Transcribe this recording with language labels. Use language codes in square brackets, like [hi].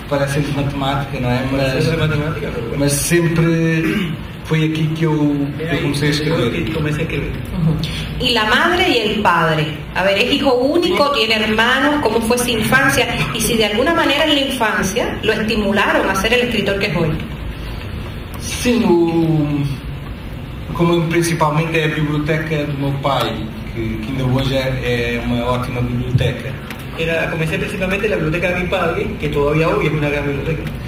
[pt] Parecem de matemática, não é? Mas sempre foi aqui que eu comecei a escrever. [es] Y la madre y el padre. A ver, es hijo único, tiene hermanos, ¿cómo fue su infancia? Y si de alguna manera en la infancia lo estimularon a ser el escritor que es hoy. [pt] Sim, como principalmente é a biblioteca do meu pai, que ainda hoje é uma ótima biblioteca. [es] Comencé principalmente en la biblioteca de mi padre, que todavía hoy es una gran biblioteca.